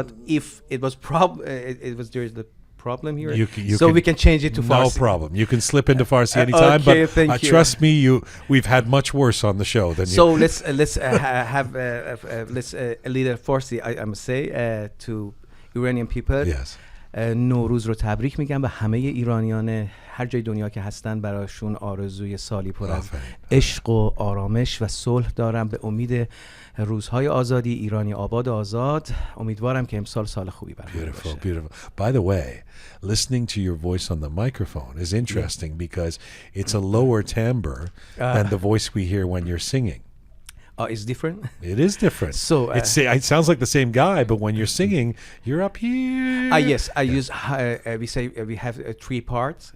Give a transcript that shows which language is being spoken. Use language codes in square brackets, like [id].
[en] But if it was there's the problem here, we can change it to Farsi. No problem. You can slip into Farsi anytime. Okay, but thank you. Trust me, we've had much worse on the show than you. So let's have a little Farsi. I must say to Iranian people. Yes. [fa] نوروز رو تبریک میگم به همه ایرانیان هر جای دنیا که هستن. براشون آرزوی سالی پر از عشق و آرامش و صلح دارم به امید روزهای آزادی. ایرانی آباد آزاد. امیدوارم که امسال سال خوبی برای باشه. [en] Beautiful. By the way, listening to your voice on the microphone is interesting because it's a lower timbre than the voice we hear when you're singing. It's different. It is different. So it sounds like the same guy, but when you're singing, you're up here. Yes, I use. We have three parts.